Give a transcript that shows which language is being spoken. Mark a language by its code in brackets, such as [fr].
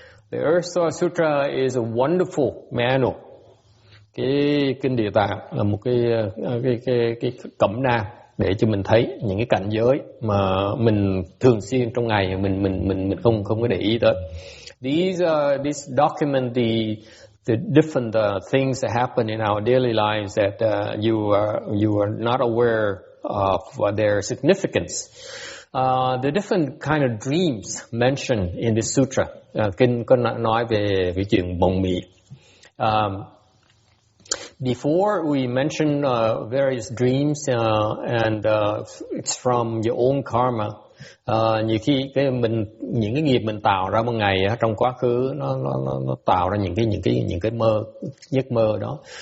[en] The Earth Store Sutra is a wonderful manual. [vi] Cái kinh Địa Tạng là một cái cẩm nang để cho mình thấy những cái cảnh giới mà mình thường xuyên trong ngày mình không có để ý tới. [en] These document the different things that happen in our daily lives that you are not aware of their significance. The different kind of dreams mentioned in this sutra. [vi] Kinh có nói về cái chuyện mộng mị. [en] Before we mention various dreams and it's from your own karma. [vi] Nhiều khi những cái nghiệp mình tạo ra một ngày trong quá khứ nó tạo ra những cái giấc mơ đó.